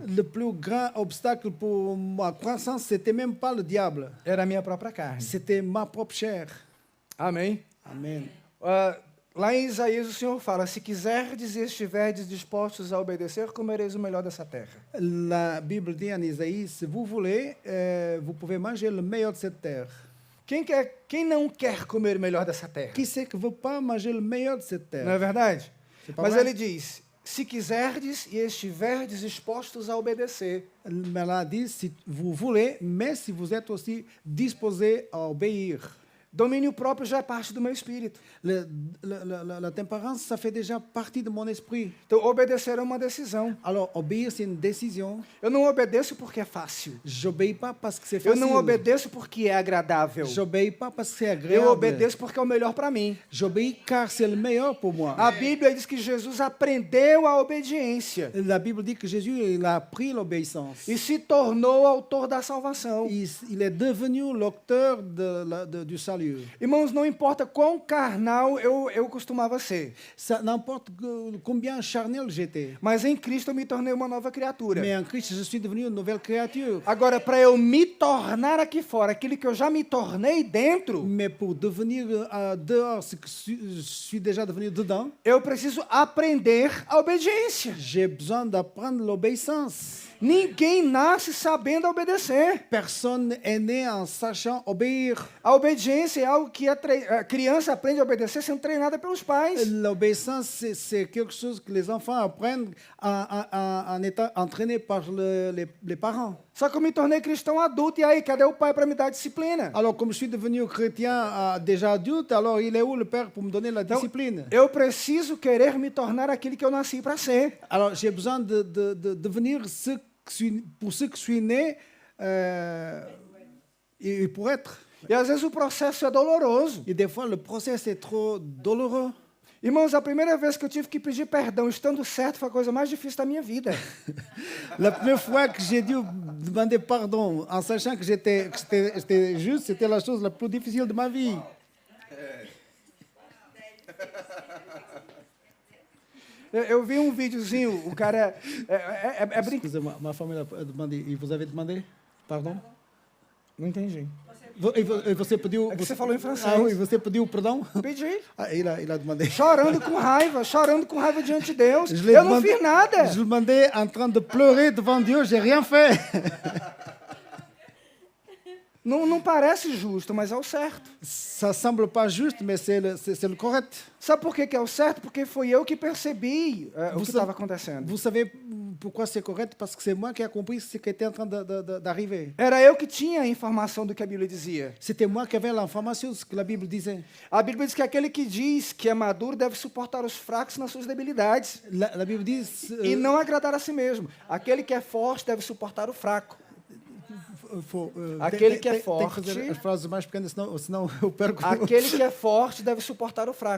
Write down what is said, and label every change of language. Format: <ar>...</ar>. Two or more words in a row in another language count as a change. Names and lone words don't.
<fr>Le plus grand obstacle pour ma croissance, c'était même pas le diable.</fr> <pt>Era a minha própria carne.</pt> <fr>C'était ma propre chair.</fr> <pt>Amém?</pt> <fr>Amen.</fr> <pt>Lá em Isaías o Senhor fala, se quiserdes e estiverdes dispostos a obedecer, comereis o melhor dessa terra.</pt> <fr>La Bible dit en Isaïe, si vous voulez, vous pouvez manger le meilleur de cette terre.</fr> <pt>Quem não quer comer o melhor dessa terra?</pt> <fr>Qui c'est que veut pas manger le meilleur de cette terre?</fr> <pt>Não é verdade?</pt> <fr>pas</fr> <pt>Mas</pt> <fr>vrai?</fr> <pt>ele diz, se quiserdes e estiverdes dispostos a obedecer.</pt> <fr>Mais là dit, si vous voulez, mais si vous êtes aussi disposé à obéir.</fr> <pt>Domínio próprio já é parte do meu espírito.</pt> <fr>La tempérance, ça fait déjà partie de mon esprit.</fr> <pt>Então, obedecer é uma decisão.</pt> <fr>Alors, obéir, c'est une décision.</fr> <pt>Eu não obedeço porque é fácil.</pt> <fr>J'obéis pas parce que c'est</fr> <pt>Eu</pt> <fr>facile.</fr> <pt>não obedeço porque é agradável.</pt> <fr>J'obéis pas parce que c'est agréable.</fr> <pt>Eu obedeço porque é o melhor para mim.</pt> <fr>J'obéis car c'est le meilleur pour moi.</fr> <pt>A Bíblia diz que Jesus aprendeu a obediência</pt> <fr>La Bible dit que Jésus, il a appris l'obéissance.</fr> <pt>e se tornou autor da salvação.</pt> <fr>Il est devenu l'auteur du salut.</fr> <pt>Irmãos, não importa quão carnal eu costumava ser,</pt> <fr>Ça n'importe combien charnel j'étais.</fr> <pt>mas em Cristo eu me tornei uma nova criatura.</pt> <fr>Mais en Christ, je suis devenu une nouvelle créature.</fr> <pt>Agora, para eu me tornar aqui fora aquilo que eu já me tornei dentro,</pt> <fr>Mais pour devenir dehors ce que je suis déjà devenu dedans,</fr> <pt>eu preciso aprender a obediência.</pt> <fr>j'ai besoin d'apprendre l'obéissance.</fr> <pt>Ninguém nasce sabendo obedecer.</pt> <fr>Personne est né en sachant obéir.</fr> <pt>A obediência é algo que a criança aprende a obedecer sendo treinada pelos pais.</pt> <fr>L'obéissance, c'est quelque chose que les enfants apprennent en étant entraînés par les parents.</fr> <pt>Só que eu me tornei cristão adulto, e aí, cadê o pai para me dar disciplina?</pt> <fr>Alors, comme je suis devenu chrétien déjà adulte, alors il est où le père pour me donner la discipline?</fr> <pt>Eu preciso querer me tornar aquilo que eu nasci para ser.</pt> <fr>Alors, j'ai besoin de devenir pour ce que je suis né et pour être.</fr> <pt>E às vezes o processo é doloroso.</pt> <fr>Et des fois, le process est trop douloureux.</fr> <pt>Irmãos, a primeira vez que eu tive que pedir perdão estando certo foi a coisa mais difícil da minha vida.</pt> <fr>La première fois que j'ai dû demander pardon en sachant que j'étais juste, c'était la chose la plus difficile de ma vie.</fr> <pt>Eu vi um videozinho, o cara é brincadeira.</pt> <fr>Excusez-moi, ma femme a demandé, et vous avez demandé pardon?</fr> <pt>Não entendi. E você pediu... É que você falou em francês.</pt> <fr>Ah oui,</fr> <pt>você pediu perdão? Pedi.</pt> <fr>Ah, il a demandé.</fr> <pt>Chorando com raiva diante de Deus.</pt> <fr>Je l'ai</fr> <pt>Eu não</pt> <fr>demandé-</fr> <pt>fiz nada.</pt> <fr>Je le demandais en train de pleurer devant Dieu, j'ai rien fait.</fr> <pt>Não parece justo, mas é o certo.</pt> <fr>Ça semble pas juste, mais c'est le correct.</fr> <pt>Sabe por que é o certo? Porque foi eu que percebi o que Você- estava acontecendo.</pt> <fr>Vous savez pourquoi c'est correct? Parce que c'est moi qui ai compris ce qui était en train d'arriver.</fr> <pt>Era eu que tinha a informação do que a Bíblia dizia.</pt> <fr>C'était moi qui avais l'information de ce que la Bible disait.</fr> <pt>A Bíblia diz que aquele que diz que é maduro deve suportar os fracos nas suas debilidades</pt> <fr>La Bible dit...</fr> <pt>e não agradar a si mesmo. Aquele que é forte deve suportar o fraco. Aquele que é Tem que forte- fazer as frases mais pequenas, senão eu perco. Aquele que é forte deve suportar o fraco.</pt>